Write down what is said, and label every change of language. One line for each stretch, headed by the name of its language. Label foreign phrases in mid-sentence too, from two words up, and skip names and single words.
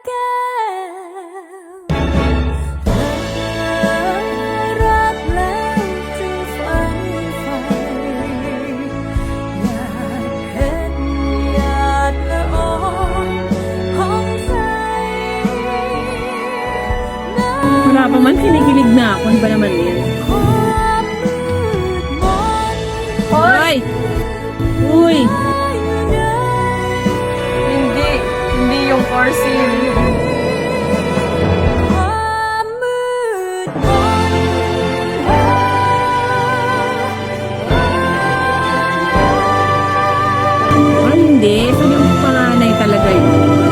Thai: แก้วเธอรักแล้วจึงฝันใฝ่หยาดเพชรหยาดละอองผ่องใสน้ำ
Filipino: Wala pa man, kinikilig na ako. Ano ba naman yan?
Thai: ความมืดมน
Filipino: Hoy! Uy! Hindi. Hindi yung foreseen.
Thai: ความมืดมน
Filipino: Ah, hindi. So, yung panganay talaga yun.